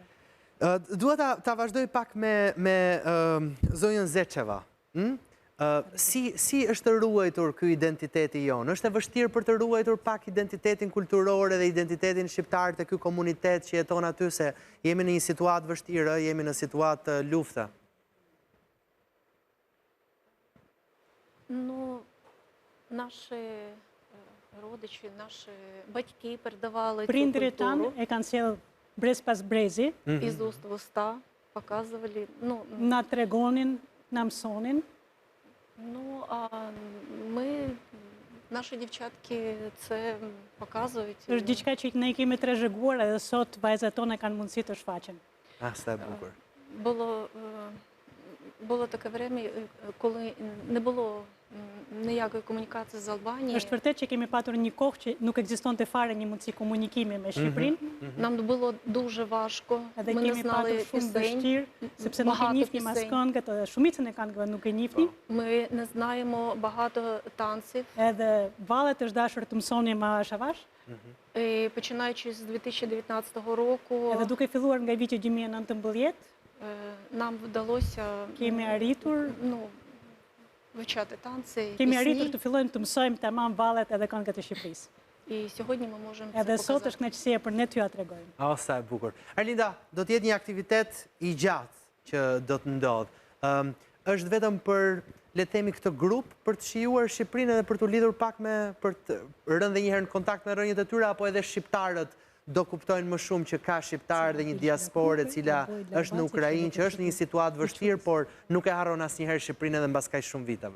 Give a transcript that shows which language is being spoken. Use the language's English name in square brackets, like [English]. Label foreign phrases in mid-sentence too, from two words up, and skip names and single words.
[Albanian] Dua ta vazhdoj pak me zonjën Zečeva. Si është ruajtur ky identiteti jonë? Është e vështirë për të ruajtur pak identitetin kulturor dhe identitetin shqiptar të ky komunitet që jeton aty, se jemi në një situatë vështirë, jemi në situatë lufte? [Ukrainian] Ну, наші родичі, наші батьки передавали цю [Albanian] Prindërit tanë [Ukrainian] культуру [Albanian] e kanë sjell brez pas brezi, [Ukrainian] із уст в уста, показували. [Albanian] na tregonin, na mësonin. [Ukrainian] Ну, а ми, наші дівчатки це показують. [Albanian] Është diçka që ne i kemi trashëguar edhe sot vajzat tona kanë mundësi të shfaqen. Sa e bukur. [Ukrainian] Було таке время, коли не було ніякої комунікації з Албанією. [Albanian] Është vërtet që kemi patur një kohë që nuk ekzistonte fare një mundësi komunikimi me Shqipërinë. [Ukrainian] Нам було дуже важко. [Albanian] Edhe [Ukrainian] Ми не [Albanian] kemi [Ukrainian] знали [Albanian] patur shumë [Ukrainian] пісень, [Albanian] vështirë, sepse nuk e [Ukrainian] багато [Albanian] njihnim as [Ukrainian] пісень. [Albanian] këngët, edhe shumicën e këngëve nuk e njihnim. [Ukrainian] Ми не знаємо багато танців. [Albanian] Edhe vallet është dashur të mësonim avash avash. [Ukrainian] І починаючи з 2019 року, [Albanian] Edhe duke filluar nga viti 2019, [Ukrainian] нам вдалося [Albanian] kemi arritur [Ukrainian] вивчати танці, [Albanian] Kemi arritur [Ukrainian] пісні. [Albanian] të fillojmë të mësojmë tamam vallet edhe këngët e Shqipërisë. [Ukrainian] І сьогодні ми можемо це [Albanian] Edhe sot [Ukrainian] показати. [Albanian] është kënaqësia për ne t'ju ja tregojmë. Sa e bukur. Arlinda, do të jetë një aktivitet i gjatë që do të ndodhë. Është vetëm për, le të themi, këtë grup për të shijuar Shqipërinë edhe për të lidhur pak për të rënë dhe njëherë në kontakt me rënjët e tyre, apo edhe shqiptarët do kuptojnë më shumë që ka shqiptarë dhe një diasporë e cila është në Ukrainë, që është në një situatë vështirë, por nuk e harron asnjëherë Shqipërinë edhe mbas kaq shumë viteve.